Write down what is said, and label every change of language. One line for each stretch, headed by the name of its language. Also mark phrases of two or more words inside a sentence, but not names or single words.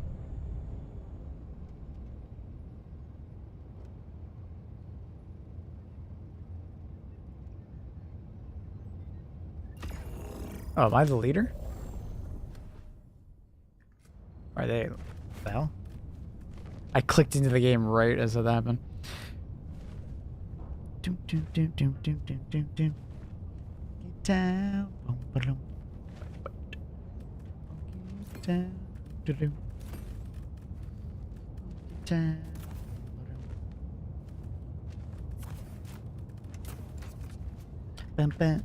English: Oh, am I the leader? Are they? What the hell? I clicked into the game right as that happened. Doom, doom, doom, doom, doom, doom, doom, doom. Get down. Boom, ba-dum. Get down. Do-do. Get down. Bam, bam.